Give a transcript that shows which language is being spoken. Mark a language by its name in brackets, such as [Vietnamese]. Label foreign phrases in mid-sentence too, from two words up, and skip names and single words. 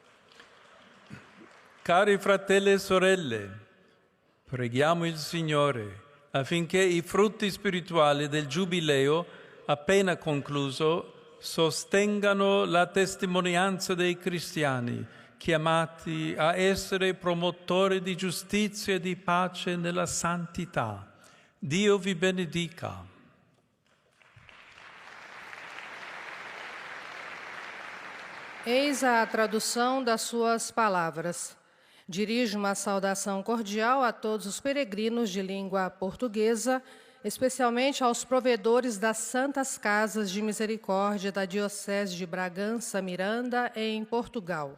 [Italian] Cari fratelli e sorelle, preghiamo il Signore affinché i frutti spirituali del Giubileo appena concluso sostengano la testimonianza dei cristiani chiamati a essere promotori di giustizia e di pace nella santità. Dio vi benedica. [Portuguese] Eis a tradução das suas palavras. Dirijo uma saudação cordial a todos os peregrinos de língua portuguesa, especialmente aos provedores das Santas Casas de Misericórdia da Diocese de Bragança Miranda, em Portugal.